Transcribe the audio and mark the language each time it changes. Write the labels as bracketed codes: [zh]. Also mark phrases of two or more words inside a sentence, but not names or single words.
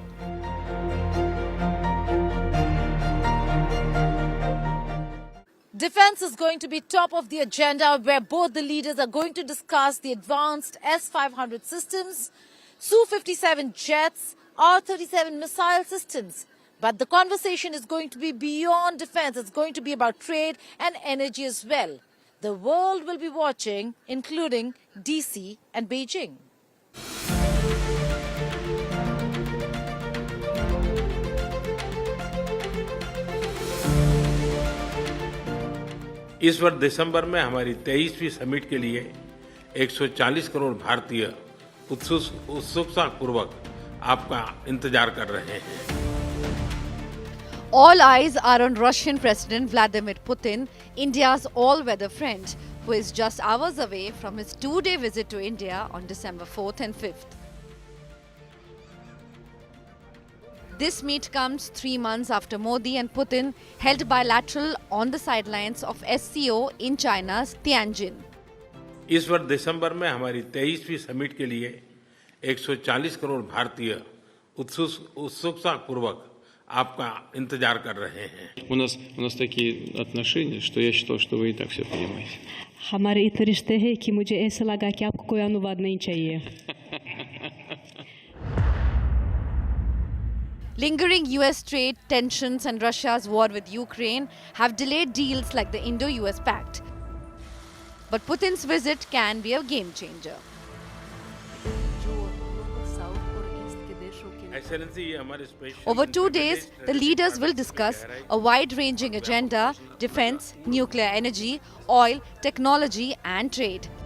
[en] Defense is going to be top of the agenda, where both the leaders are going to discuss the advanced S-500 systems, Su-57 jets, R-37 missile systems. But the conversation is going to be beyond defense. It's going to be about trade and energy as well. The world will be watching, including DC and Beijing. [hi] इस वर्ष दिसंबर में हमारी 23वीं समिट के लिए 140 करोड़ भारतीय उत्सुकतापूर्वक आपका इंतजार कर रहे हैं. [en] All eyes are on Russian President Vladimir Putin, India's all-weather friend, who is just hours away from his two-day visit to India on December 4th and 5th. This meet comes 3 months after Modi and Putin held bilateral on the sidelines of SCO in China's Tianjin. [hi] इस वर्ष दिसंबर में हमारी 23वीं समिट के लिए 140 करोड़ भारतीय उत्सुकतापूर्वक आपका इंतजार कर रहे हैं. [ru] У нас такие отношения, что я считал, что вы и так все понимаете. [hi] हमारे इतने रिश्ते हैं कि मुझे ऐसा लगा कि आपको कोई अनुवाद नहीं चाहिए. [en] Lingering US trade tensions and Russia's war with Ukraine have delayed deals like the Indo-US Pact. But Putin's visit can be a game changer. Over 2 days, the leaders will discuss a wide-ranging agenda: defense, nuclear energy, oil, technology and trade.